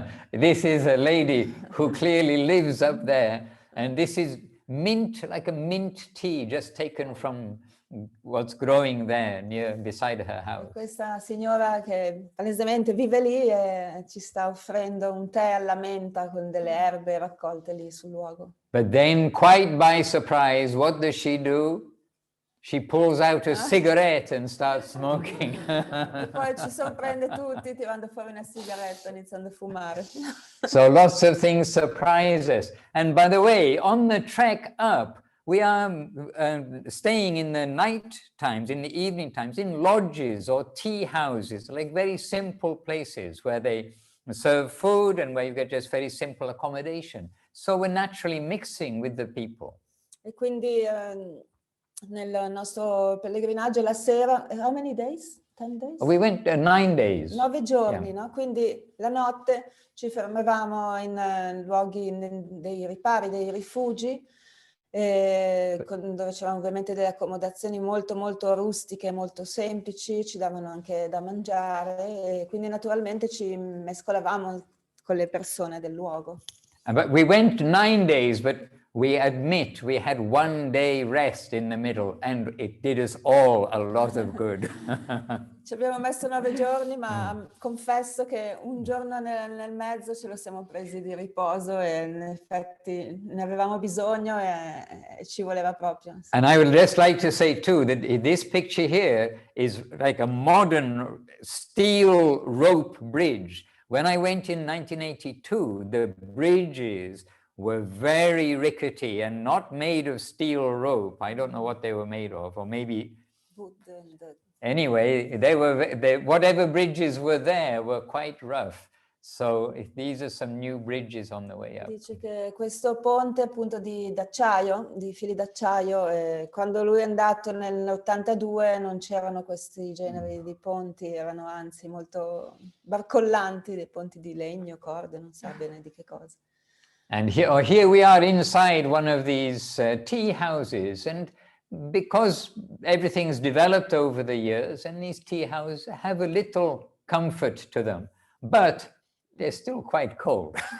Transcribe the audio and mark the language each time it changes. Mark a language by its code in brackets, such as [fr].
[en] This is a lady who clearly lives up there, and this is mint, like a mint tea just taken from what's growing there beside her house. [it] Questa signora che palesemente vive lì e ci sta offrendo un tè alla menta con delle erbe raccolte lì sul luogo. [en] But then, quite by surprise, what does she do? She pulls out a cigarette and starts smoking. [it] E poi ci sorprende tutti tirando fuori una sigaretta, iniziando a fumare. [en] So lots of things surprise us. And by the way, on the trek up, we are staying in the night times, in the evening times, in lodges or tea houses, like very simple places where they serve food and where you get just very simple accommodation. So we're naturally mixing with the people. [it] E quindi nel nostro pellegrinaggio la sera, [en] how many days? 10 days? We went 9 days. [it] 9 giorni, [en] Yeah. [it] no? Quindi la notte ci fermavamo in luoghi dei ripari, dei rifugi, dove c'erano ovviamente delle accomodazioni molto molto rustiche, molto semplici, ci davano anche da mangiare e quindi naturalmente ci mescolavamo con le persone del luogo. [en] But we went 9 days, but we admit we had 1 day rest in the middle, and it did us all a lot of good. [it] Ci abbiamo messo 9 giorni, ma confesso che un giorno nel mezzo ce lo siamo presi di riposo e in effetti ne avevamo bisogno e ci voleva proprio. [en] And I would just like to say too that this picture here is like a modern steel rope bridge. When I went in 1982, the bridges were very rickety and not made of steel rope. I don't know what they were made of, or maybe... Wood and Anyway, whatever bridges were there were quite rough. So these are some new bridges on the way up. [it] Dice che questo ponte appunto di d'acciaio, di fili d'acciaio, quando lui è andato nell'82 non c'erano questi generi di ponti, erano anzi molto barcollanti, dei ponti di legno, corde, non sa bene di che cosa. [en] And here we are inside one of these tea houses, and because everything's developed over the years, and these tea houses have a little comfort to them, but they're still quite cold.